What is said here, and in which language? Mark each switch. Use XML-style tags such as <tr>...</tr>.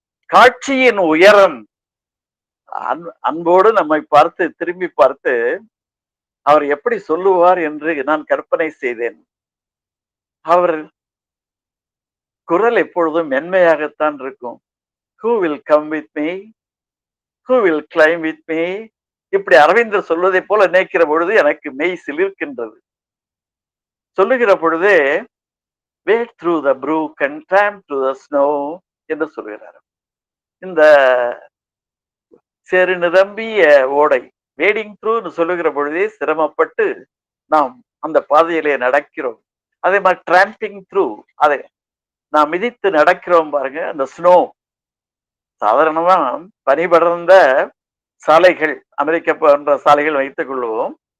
<ta>காட்சியின் உயரம் அன்போடு நம்மை பார்த்து திரும்பி பார்த்து அவர் எப்படி சொல்லுவார் என்று நான் கற்பனை செய்தேன். அவர் குரல் எப்பொழுதும் மென்மையாகத்தான் இருக்கும்.</ta> <en>Who will come with me? Who will climb with me?</en> <ta>இப்படி அரவிந்தர் சொல்வதை போல நினைக்கிற பொழுது எனக்கு மெய் சிலிர்க்கின்றது. சொல்லுகிற பொழுதே</ta> <en>wade through the brook and tramp through the snow</en> <ta>என்று சொல்கிறார். இந்த சேறு நிரம்பிய ஓடை வேடிங் த்ரூன்னு சொல்லுகிற பொழுதே சிரமப்பட்டு நாம் அந்த பாதையிலே நடக்கிறோம். அதே மாதிரி டிராம்பிங் த்ரூ, அதை நாம் மிதித்து நடக்கிறோம் பாருங்க. அந்த ஸ்னோ சாதாரணமா பனி படர்ந்த சாலைகள், அமெரிக்கா போன்ற சாலைகள் வைத்துக் கொள்வோம்.</ta>